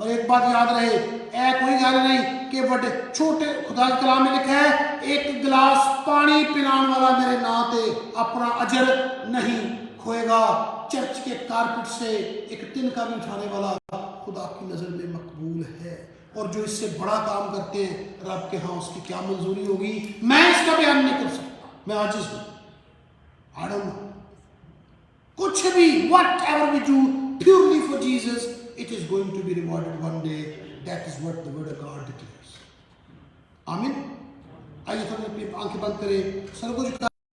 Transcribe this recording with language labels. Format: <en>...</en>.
<hi>और एक बात याद रहे, कोई गाल नहीं कि बड़े छोटे, खुदा के कलाम में लिखा है, एक गिलास पानी पिलाने वाला मेरे नाते अपना अजर नहीं खोएगा। चर्च के कारपेट से एक तिनका भी उठाने वाला खुदा की नज़र में मकबूल है। और जो इससे बड़ा काम करते हैं, रब के यहाँ उसकी क्या मंजूरी होगी, मैं इसका बयान नहीं कर सकता, मैं आजिज़ हूँ।</hi> <en>I don't know।</en> <hi>कुछ भी,</hi> <en>whatever we do purely for Jesus, it is going to be rewarded one day. That is what the word of God declares.</en> <hi>आमीन। आइए हम अपनी आंखें बंद करें, सर को झुका</hi>